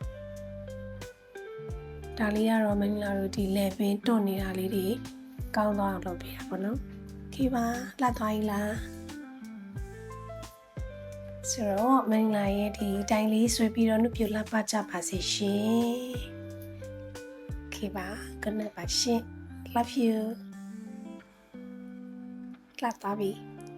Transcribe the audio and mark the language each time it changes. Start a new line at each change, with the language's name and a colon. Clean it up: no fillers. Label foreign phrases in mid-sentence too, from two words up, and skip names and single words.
Burmese: ဒါလေးကတော့မင်းလာတို့ဒီ level တွန့်နေတာလေးတွေကောင်းသွားအောင်လုပ်ပေးတာပေါ့နော်โอเคပါလှသွားပြီလားဆိုတော့မင်းလာရဲ့ဒီတိုင်းလေးဆွဲပြီးတော့နှုတ်ပြလှပကြပါစေရှင်โอเคပါ
English: good night
Burmese: ပါရှင်
English: love you
Burmese: လှသွားပြီ